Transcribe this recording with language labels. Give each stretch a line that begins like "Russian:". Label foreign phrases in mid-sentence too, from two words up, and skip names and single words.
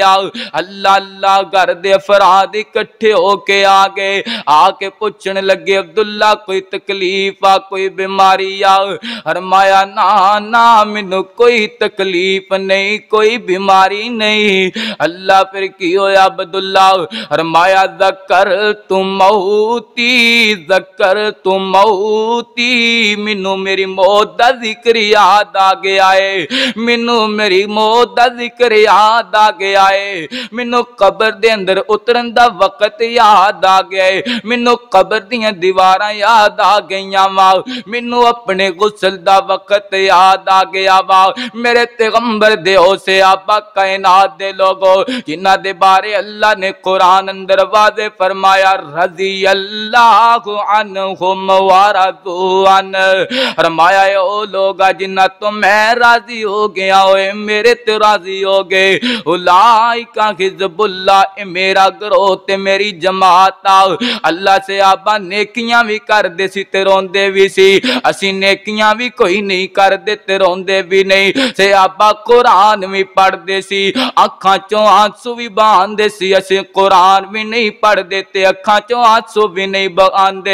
Punjabi: اللہ اللہ گھر دے افراد اکٹھے ہو کے آگے آ کے پوچھنے لگے عبداللہ کوئی تکلیف آ کوئی بیماری آ. فرمایا نا مینوں کوئی تکلیف نہیں کوئی بیماری نہیں. اللہ پھر کی ہویا عبداللہ؟ فرمایا
Arabic: ذکرت موتی
Punjabi: موتی، مینوں میری موت دا ذکر یاد آ گیا ہے، مینوں میری موت دا ذکر یاد آ گیا ہے، مینوں قبر دے اندر اترن دا وقت یاد آ گیا ہے، مینوں قبر دیاں دیواراں یاد آ گئیاں وا، مینوں اپنے غسل دا وقت یاد آ گیا وا. میرے پیغمبر دے ہوسے آبا کائنات دے لوگو جنہاں دے بارے اللہ نے قرآن اندر واضح فرمایا,
Arabic: رضي الله عنهم ورضوا,
Punjabi: فرمایا او لوگ جنہاں توں میں راضی ہو گیا اوئے میرے تے راضی ہو گئے,
Arabic: أولئك حزب الله,
Punjabi: میرا گروہ تے میری جماعت آ. اللہ سے آبا نیکیاں بھی کردے سی تے روندے بھی سی، اسی نیکیاں بھی کوئی نہیں کردے تے روندے بھی نہیں سے آبا، قرآن بھی پڑھدے سی، اکھاں چوں آنسو بھی بہاندے سی، اسی قرآن بھی نہیں پڑھدے تے اکھاں چوں آنسو بھی نہیں بہاندے.